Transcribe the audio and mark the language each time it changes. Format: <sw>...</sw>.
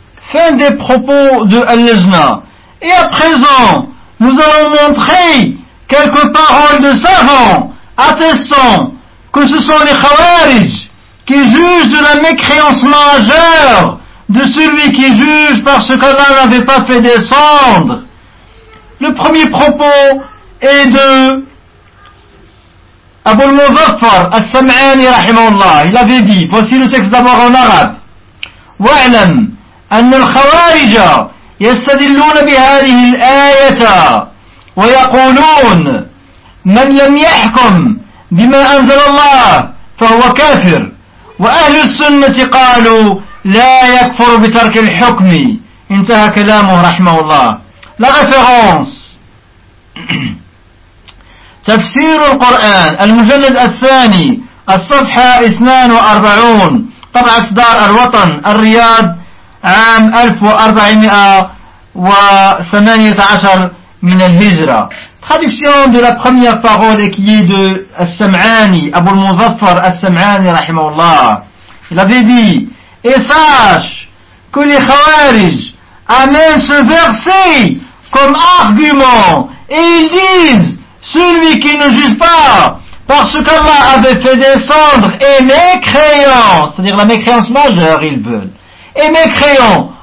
<fr>Fin des propos de Al-Lajna. Et à présent, nous allons montrer quelques paroles de savants attestant que ce sont les Khawarij qui jugent de la mécréance majeure de celui qui juge parce qu'Allah n'avait pas fait descendre. Le premier propos est de Abu al-Muzaffar al-Sam'ani rahimahullah. Il avait dit, voici le texte d'abord en arabe.</fr> <ar>وَعْلَمْ أَنَّ الْخَوَارِجَ يستدلون بهذه الآية ويقولون من لم يحكم بما أنزل الله فهو كافر وأهل السنة قالوا لا يكفر بترك الحكم انتهى كلامه رحمه الله.</ar> <fr>La référence.</fr> <ar>تفسير القرآن المجلد الثاني الصفحة 42 طبع إصدار الوطن الرياض عام 1400 و18 من الهجرة.</ar> <fr>traduction de la première parole qui est de As-Sam'ani, Abu al-Muzaffar As-Sam'ani, rahimahullah. Il avait dit, et sache que les Khawarij amènent ce verset comme argument et ils disent, celui qui ne juge pas parce qu'Allah avait fait descendre et mécréant, c'est-à-dire la mécréance majeure, ils veulent, et mécréant.</fr>